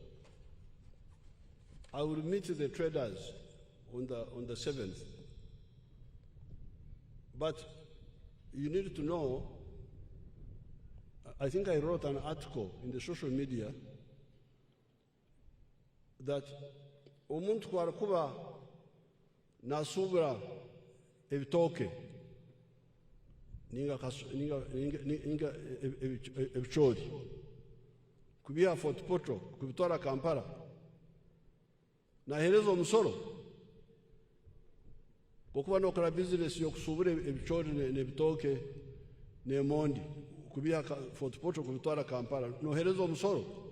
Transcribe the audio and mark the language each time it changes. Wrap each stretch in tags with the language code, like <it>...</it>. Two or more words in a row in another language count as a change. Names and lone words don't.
<en>I will meet the traders on the 7th. But you need to know, I think I wrote an article in the social media that</en> <ttj>omuntu kwarakuba nasubira ebitoke ninga ebichori kubiha Fort Portal kubitwara Kampala nahereza omusoro okuba nokora bizinesi yokusubura ebicoori n'ebitooke n'emondi kubiha Fort Portal kubitwara Kampala nohereza omusoro.</ttj>